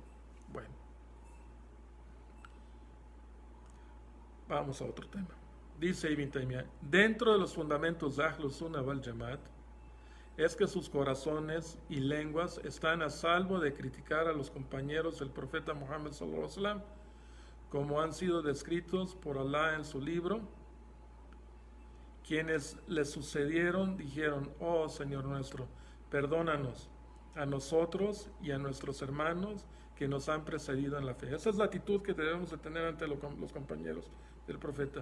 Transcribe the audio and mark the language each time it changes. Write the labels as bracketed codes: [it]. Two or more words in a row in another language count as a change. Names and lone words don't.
[es] Bueno, vamos a otro tema. Dice Ibn Taymiyyah, dentro de los fundamentos de Ahlus Sunnah wal Jamaat es que sus corazones y lenguas están a salvo de criticar a los compañeros del profeta Muhammad [ar] صلى الله عليه وسلم, [es] como han sido descritos por Allah en su libro. Quienes le sucedieron dijeron, oh Señor nuestro, perdónanos a nosotros y a nuestros hermanos que nos han precedido en la fe. Esa es la actitud que debemos de tener ante los compañeros del profeta.